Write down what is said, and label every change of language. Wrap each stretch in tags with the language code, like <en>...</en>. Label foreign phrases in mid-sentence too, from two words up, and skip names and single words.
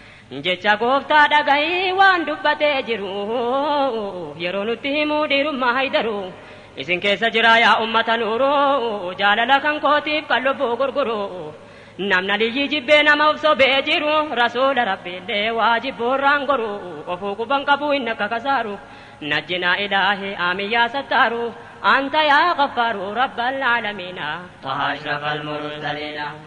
<om>Jecha Gooftaa dhagahii waan dubbatee jiru, yeroo nutti himuu dhiirummaa haydaru. Isin keessa jira yaa ummata nuuru, jaalala kan kootiif kan lubbuu gurguru. Namna liyyii jibbee nama of sobee jiru, Rasuula Rabbiillee waa jibboorraan goru. Ofuu quban qabu inni akka kasaaru.</om> <ar>نجنا إلهي آمين يا ستار، أنت يا غفار رب العالمين، طه أشرف المرسلين.</ar>